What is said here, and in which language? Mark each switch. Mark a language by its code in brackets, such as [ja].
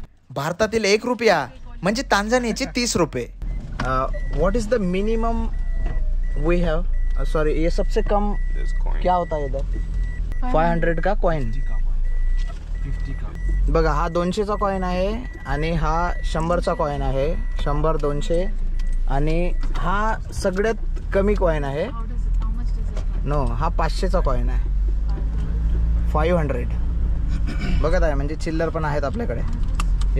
[mr] भारतातील 1 रुपया म्हणजे तांझानियाचे 30 रुपये. [en] What is the minimum we have? [hi] Sorry, ये सबसे कम क्या होता है इधर? 500 का कॉइन. 50 का. [mr] बघा, हा 200चा कॉइन आहे आणि हा 100चा कॉइन आहे. 100, 200 आणि हा सगळ्यात कमी कॉइन आहे. नो, हा 500चा कॉइन आहे. 500 बघत आहे, म्हणजे चिल्लर पण आहेत आपल्याकडे.